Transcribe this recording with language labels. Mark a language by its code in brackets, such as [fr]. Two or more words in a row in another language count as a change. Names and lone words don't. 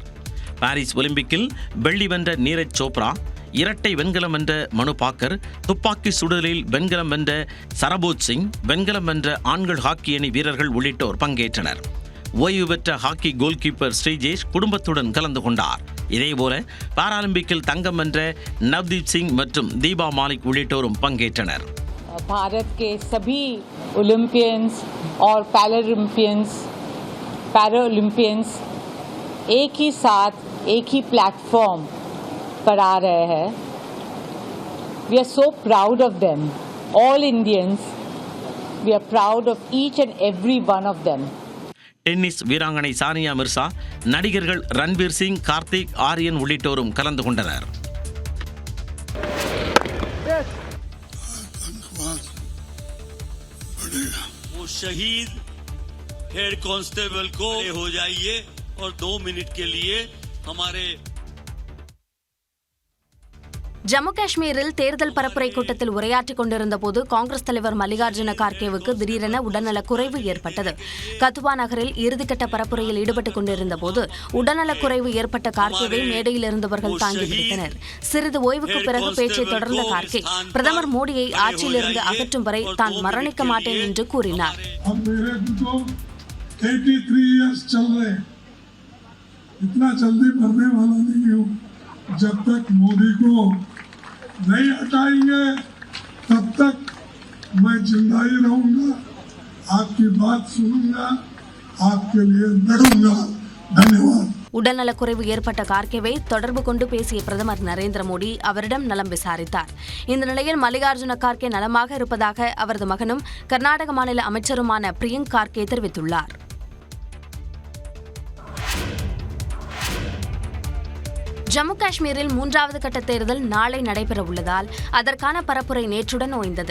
[ta] பாரிஸ் ஒலிம்பிக்கில் வெள்ளி வென்ற நீரஜ் சோப்ரா, இரட்டை வெண்கலம் வென்ற மனு பாக்கர், துப்பாக்கி சுடலில் வெண்கலம் வென்ற சரபோஜ் சிங், வெண்கலம் வென்ற ஆண்கள் ஹாக்கி அணி வீரர்கள் உள்ளிட்டோர் பங்கேற்றனர். ஓய்வு பெற்ற ஹாக்கி [en] goal keeper [ta] ஸ்ரீஜேஷ் குடும்பத்துடன் கலந்து கொண்டார். இதேபோல பாராலிம்பிக்கில் தங்கம் வென்ற நவ்தீப் சிங் மற்றும் தீபா மாலிக் உள்ளிட்டோரும் பங்கேற்றனர். [hi] भारत के सभी ओलंपियंस और पैरालंपियंस एक ही साथ एक ही प्लेटफॉर्म पर आ रहे हैं. [en] We are so proud of them. All Indians, we are proud of each and every one of them. [ta] டென்னிஸ் வீராங்கனை சானியா மிர்சா, நடிகர்கள் ரன்வீர் சிங், கார்த்திக், ஆரியன் உள்ளிட்டோரும் கலந்து கொண்டனர். [hi] वो शहीद [en] head constable [hi] को हो जाइए और 2 मिनट के लिए हमारे [ta] ஜம்மு காஷ்மீரில் தேர்தல் பரப்புரை கூட்டத்தில் உரையாற்றிக் கொண்டிருந்த போது காங்கிரஸ் தலைவர் மல்லிகார்ஜுன கார்கேவுக்கு திடீரென உடல்நலக் குறைவு ஏற்பட்டது. கத்துவா நகரில் இறுதிக்கட்ட பரப்புரையில் ஈடுபட்டுக் கொண்டிருந்த போது உடல்நலக் குறைவு ஏற்பட்ட கார்கேவை மேடையில் இருந்தவர்கள் தாங்கி பிடித்தனர். சிறிது ஓய்வுக்கு பிறகு பேச்சை தொடர்ந்த கார்கே பிரதமர் மோடியை ஆட்சியிலிருந்து அகற்றும் வரை தான் மரணிக்க மாட்டேன் என்று கூறினார். [hi] इतना जल्दी मरने वाला नहीं हूँ। जब तक मोदी को नहीं हटाएंगे तब तक मैं जिंदा ही रहूंगा, आपकी बात सुनूंगा, आपके लिए लड़ूंगा। धन्यवाद। [ta] உடல்நலக்குறைவு ஏற்பட்ட கார்கேவை தொடர்பு கொண்டு பேசிய பிரதமர் நரேந்திர மோடி அவரிடம் நலம் விசாரித்தார். இந்த நிலையில் மல்லிகார்ஜுன கார்கே நலமாக இருப்பதாக அவரது மகனும் கர்நாடக மாநில அமைச்சருமான பிரியங்க் கார்கே தெரிவித்துள்ளார். ஜம்மு காஷ்மீரில் 3வது கட்ட தேர்தல் நாளை நடைபெற உள்ளதால் அதற்கான பரப்புரை நேற்றுடன் ஓய்ந்தது.